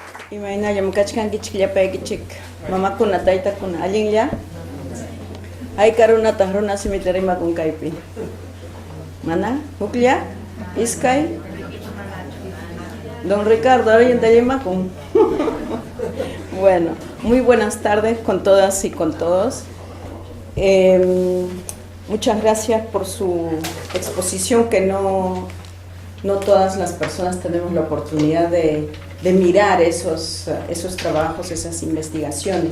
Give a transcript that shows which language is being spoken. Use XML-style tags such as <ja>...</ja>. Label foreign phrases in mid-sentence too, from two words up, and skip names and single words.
<qu>Imayna llamkachkanki chikllapaykichik mamakuna taytakuna allinlla hay karunata runa simita rimakun kaypi mana huklla iskay don Ricardo allinta rimakun.</qu> <es>Bueno, muy buenas tardes con todas y con todos. Muchas gracias por su exposición, que no todas las personas tenemos la oportunidad de mirar esos trabajos, esas investigaciones.</es>